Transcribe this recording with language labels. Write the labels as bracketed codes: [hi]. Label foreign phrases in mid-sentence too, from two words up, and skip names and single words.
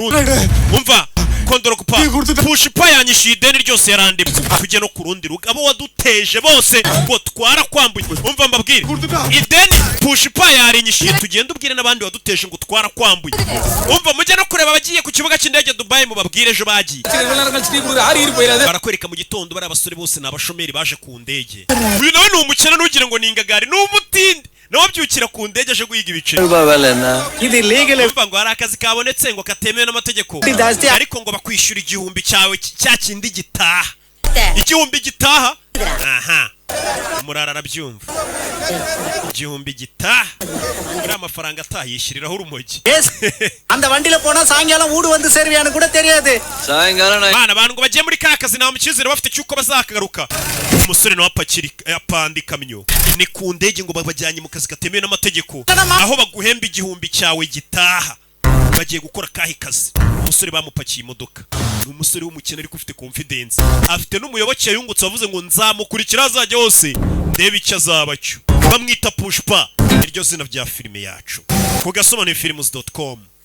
[rw] rundi umva kondoro kupa pushipa yanyishyuye ideni ryose yarandimwe tujye no ku rundi rugo abo waduteje bose ngo twarakwambuye umva mbabwire ideni pushipa yarinyishyuye tugenda ubwire n'abandi waduteje ngo twarakwambuye umva mujye no kureba abagiye ku kibuga cy'indege Dubai mubabwire ejo bagiye barakwereka mu gitondo bari abasore bose ni abashomeri baje ku ndege uyu nawe ni umukene ntugire ngo ni ingagari ni umutindi nawe byukira ku ndege aje guhiga ibiceri [te] ఇది లీగల్ [rw] umva ngo hari akazi kabonetse ngo katemewe n'amategeko ariko ngo bakwishyura igihumbi cyawe cya kindi gitaha igihumbi gitaha aha umurara arabyumva igihumbi gitaha uriya amafaranga atayishyiriraho urumogi [ta] அந்த வண்டியில போனா சாயங்காலம் வீடு வந்து சேருவியான்னு கூட தெரியாது சாயங்காலம் [rw] bana abantu ngo bagiye muri ka kazi nta mukizere bafite cyuko bazakagaruka umusore nawe apanda ikamyo ni ku ndege ngo babajyanye mu kazi katemewe n'amategeko aho baguhemba igihumbi cyawe gitaha bagiye gukora kahe kazi umusore bamupakiye imodoka ni umusore w'umukene ariko ufite confidence afite n'umuyoboke yungutse wavuze ngo nzamukurikira azajya hose ndebe icyo azaba cyo bamwita Pushpa iryo zina rya filime yacu ku gasobanurifilms.com